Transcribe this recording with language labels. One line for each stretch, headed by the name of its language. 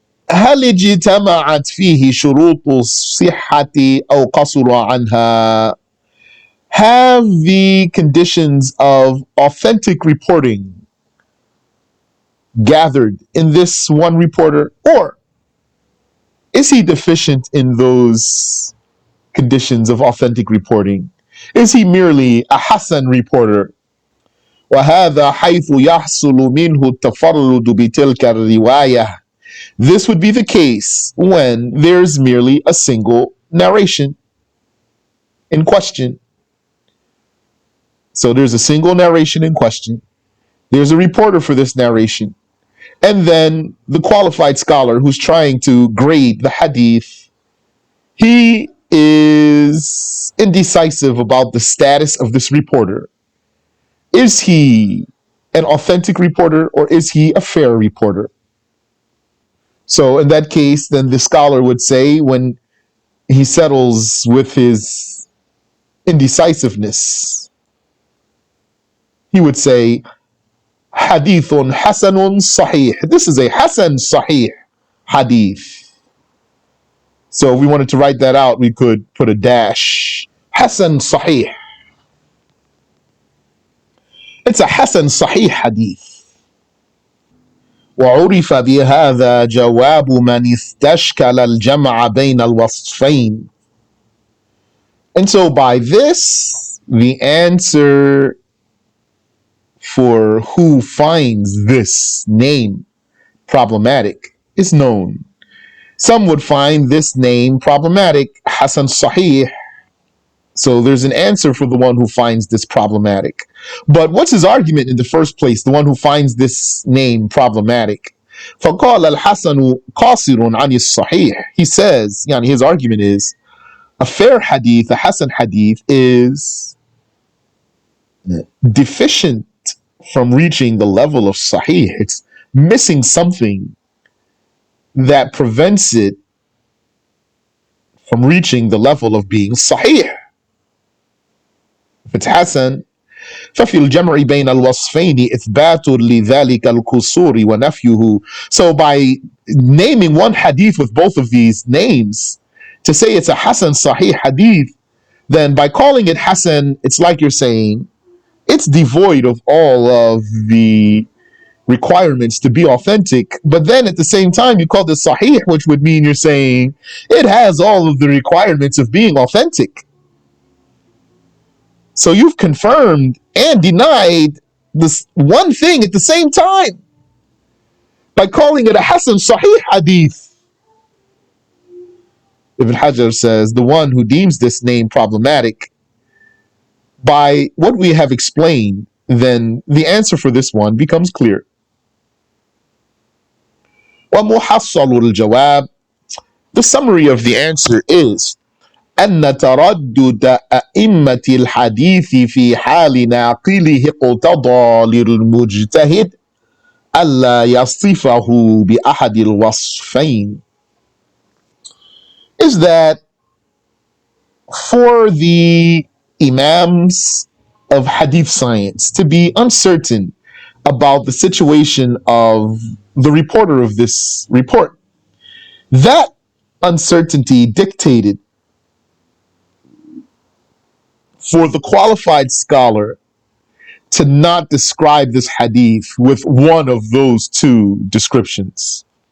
Arabic: هل اجتمعت فيه شروط الصحة أو قصر عنها?
English: Have the conditions of authentic reporting gathered in this one reporter, or is he deficient in those conditions of authentic reporting? Is he merely a Hasan reporter?
Arabic: وهذا حيث يحصل منه التفرد بتلك الرواية.
English: This would be the case when there's merely a single narration in question. So there's a single narration in question. There's a reporter for this narration. And then the qualified scholar who's trying to grade the hadith, he is indecisive about the status of this reporter. Is he an authentic reporter, or is he a fair reporter? So in that case, then the scholar would say, when he settles with his indecisiveness, he would say, Hadithun Hasanun Sahih. This is a Hasan Sahih hadith. So if we wanted to write that out, we could put a dash. Hasan Sahih. It's a Hasan Sahih hadith.
Arabic: وعرف بهذا جواب من استشكل الجمع بين الوصفين.
English: And so by this, the answer for who finds this name problematic is known. Some would find this name problematic, Hasan Sahih. So there's an answer for the one who finds this problematic. But what's his argument in the first place, the one who finds this name problematic?
Arabic: فَقَالَ الْحَسَنُ قَاصِرٌ عَنِ الصَّحِيحِ.
English: He says, his argument is, a fair hadith, a Hasan hadith, is deficient from reaching the level of Sahih. It's missing something that prevents it from reaching the level of being Sahih. If it's Hasan,
Arabic: ففي الجمع بين الوصفين إثبات لذلك القصور ونفيه.
English: So by naming one hadith with both of these names, to say it's a Hasan Sahih hadith, then by calling it Hasan, it's like you're saying it's devoid of all of the requirements to be authentic. But then at the same time, you call this Sahih, which would mean you're saying it has all of the requirements of being authentic. So you've confirmed and denied this one thing at the same time by calling it a Hasan Sahih hadith. Ibn Hajar says, the one who deems this name problematic, by what we have explained, then the answer for this one becomes clear.
Arabic: ومحصل الجواب.
English: The summary of the answer is
Arabic: أن تردد أئمة الحديث في حال ناقله اقتضى للمجتهد ألا يصفه بأحد الوصفين.
English: Is that for the Imams of Hadith science to be uncertain about the situation of the reporter of this report, that uncertainty dictated for the qualified scholar to not describe this hadith with one of those two descriptions.